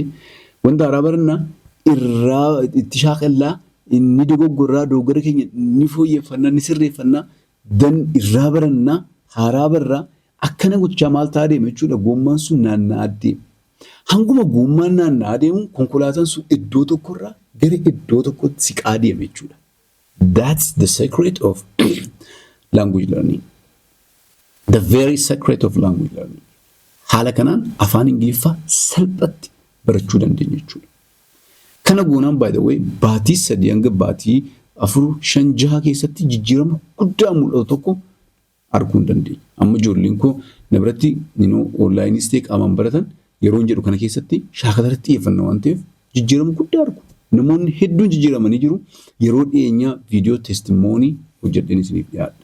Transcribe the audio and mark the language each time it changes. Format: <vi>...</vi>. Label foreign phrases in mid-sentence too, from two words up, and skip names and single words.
<om>Wanta haaraa baranna irraa itti shaakallaa inni dogoggora keenya ni fooyyeffannaa ni sirreeffannaa dan irraa barannaa haaraa barraa akkana gochaa maal ta'aa deema jechuudha. Gommaan sun naanna'aa deema. Hanguma gommaan naanna'aa deemu konkolaataan sun iddoo tokkorraa gara iddoo tokkotti siqaa deema jechuudha.</om> <en>That's the secret of language learning. The very secret of language learning.</en> <om>Haala kanaan afaan Ingiliffaa salphatti barachuu dandeenya jechuudha. Kana goonaan</om> <en>by the way</en> <om>baatii 3 hanga baatii 4-5 keessatti jijjiirama guddaa mul'atu tokko arguu dandeenya. Amma ijoolleen koo na biratti onlaayinii ta'ee qaamaan baratan yeroo jedhu kana keessatti shaakalatti xiyyeeffannaa waan ta'eef jijjiirama guddaa argu. Namoonni hedduun jijjiiramanii jiru. Yeroo dhiyeenyaa viidiyoo teestimoonii hojjedheen isiniif dhiyaadha.</om>